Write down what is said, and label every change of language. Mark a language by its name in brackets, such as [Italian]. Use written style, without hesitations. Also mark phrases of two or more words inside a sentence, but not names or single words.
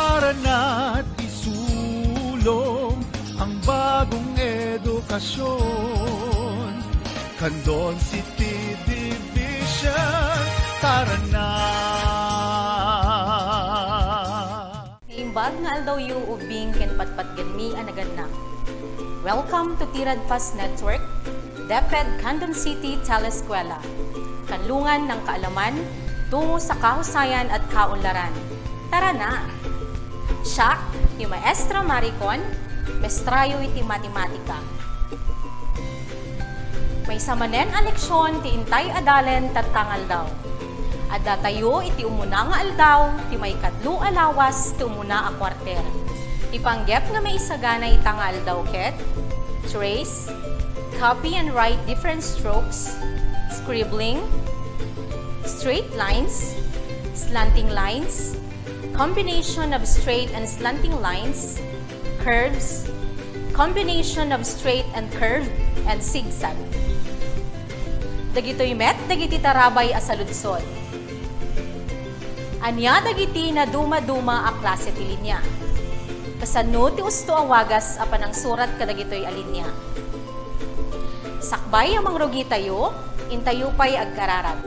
[Filipino] Tara na't isulong ang bagong edukasyon. Candon City Division, tara na! [Iloko] Imbag nga aldaw yu ubing ken patpat ganmi anagannak. [English] Welcome to Tirad Fast Network, DepEd Candon City Teleskwela. [Filipino] Kanlungan ng kaalaman tungo sa kahusayan at kaunlaran. Tara na! [Iloko] Siya, ni Maestra Maricon, mestrayo iti matematika. May samanen a leksyon ti intay adalen tattangal daw. Adda tayo iti umuna nga aldaw, ti may kadlo alawas ti umuna a kwarter. Ipanggep nga may isagana itanga aldaw ket, [English] trace, copy and write different strokes, scribbling, straight lines, slanting lines, combination of straight and slanting lines, curves, combination of straight and curved, and zigzag. [Iloko] Dagitoy met, dagiti tarabay asaludsod. Anya dagiti na duma-duma a klase ti linya. Kasano ti usto a wagas apan ang surat kadagitoy a linya. Sakbay amang rugi tayo, intayo pa'y agkararat.